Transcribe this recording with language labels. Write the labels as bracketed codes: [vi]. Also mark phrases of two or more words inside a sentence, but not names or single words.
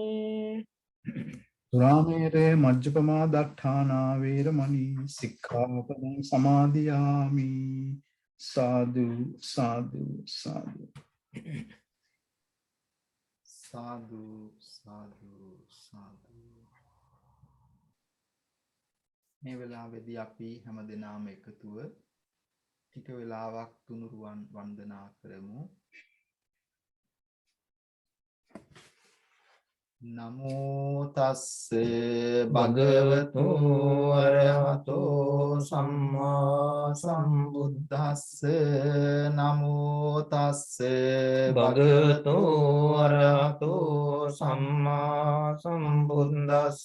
[pi] සුරාමේරය මජ්ජපමා දට්ඨානා වේරමණී සික්ඛාපදං සමාදියාමි. සාදු සාදු සාදු. සාදු සාදු සාදු. [si] මේ වෙලාවේදී අපි හැමදෙනාම එකතුව ටික වෙලාවක් තුනුරුවන් වන්දනා කරමු. [pi] නමෝ තස්ස භගවතු අරහතෝ සම්මා සම්බුද්දස්ස. නමෝ තස්ස භගවතු අරහතෝ සම්මා සම්බුද්දස්ස.